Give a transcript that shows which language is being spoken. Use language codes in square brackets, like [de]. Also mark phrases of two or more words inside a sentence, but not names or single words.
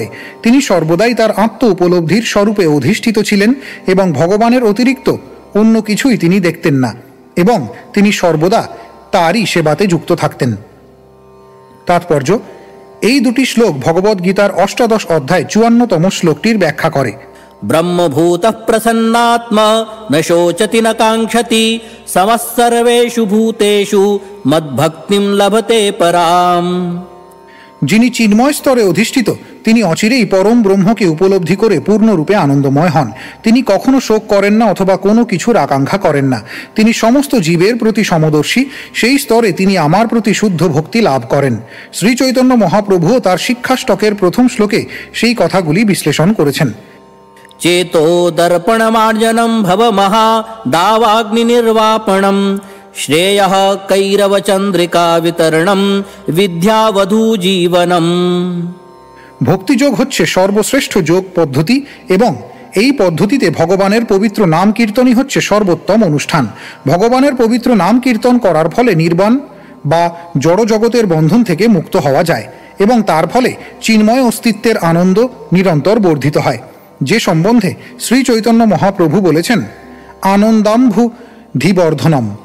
[bn] তিনি সর্বদাই তার আত্ম উপলব্ধির স্বরূপে অধিষ্ঠিত ছিলেন এবং ভগবানের অতিরিক্ত অন্য কিছুই তিনি দেখতেন না, এবং তিনি সর্বদা তারই সেবাতে যুক্ত থাকতেন। তাৎপর্য: এই দুটি শ্লোক ভগবদ গীতার 18 অধ্যায় 54তম শ্লোকটির ব্যাখ্যা করে। [sa] ब्रह्मभूतः प्रसन्नात्मा न शोचति न काङ्क्षति समः सर्वेषु भूतेषु मद्भक्तिं लभते पराम्। [bn] যিনি চিন্ময় স্তরে অধিষ্ঠিত তিনি অচিরেই পরম ব্রহ্মকে উপলব্ধি করে পূর্ণরূপে আনন্দময় হন। তিনি কখনো শোক করেন না অথবা কোনো কিছুর আকাঙ্ক্ষা করেন না। তিনি সমস্ত জীবের প্রতি সমদর্শী। সেই স্তরে তিনি আমার প্রতি শুদ্ধ ভক্তি লাভ করেন। শ্রী চৈতন্য মহাপ্রভুও তার শিক্ষাষ্টকের প্রথম শ্লোকে সেই কথাগুলি বিশ্লেষণ করেছেন। [sa] चेतो दर्पणमार्जनं भव महा दावाग्नि निर्वापणं श्रेयः कैरव चंद्रिका वितरणं विद्यावधू जीवनम। [bn] ভক্তিযোগ হচ্ছে সর্বশ্রেষ্ঠ যোগ পদ্ধতি এবং এই পদ্ধতিতে ভগবানের পবিত্র নাম কীর্তনই হচ্ছে সর্বোত্তম অনুষ্ঠান। ভগবানের পবিত্র নাম কীর্তন করার ফলে নির্বাণ বা জড় জগতের বন্ধন থেকে মুক্ত হওয়া যায় এবং তার ফলে চিন্ময় অস্তিত্বের আনন্দ নিরন্তর বর্ধিত হয়, যে সম্বন্ধে শ্রী চৈতন্য মহাপ্রভু বলেছেন, [sa] आनन्दाम्बु धिवर्धनम्।